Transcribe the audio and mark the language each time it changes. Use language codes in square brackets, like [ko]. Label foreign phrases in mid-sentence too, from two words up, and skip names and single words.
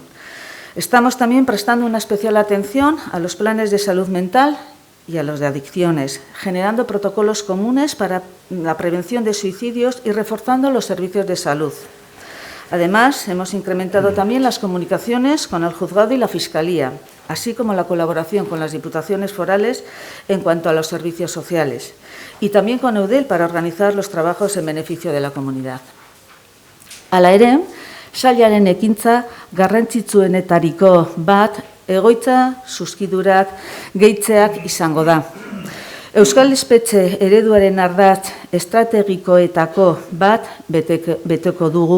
[es] Estamos también prestando una especial atención a los planes de salud mental y a los de adicciones, generando protocolos comunes para la prevención de suicidios y reforzando los servicios de salud. Además, hemos incrementado también las comunicaciones con el juzgado y la Fiscalía, así como la colaboración con las diputaciones forales en cuanto a los servicios sociales, y también con Eudel para organizar los trabajos en beneficio de la comunidad. [eu] Hala ere, sailaren ekintza garrantzitsuenetariko bat egoitza zuzkidurak gehitzeak izango da. Euskal Espetxe ereduaren ardatz estrategikoetako bat beteko dugu.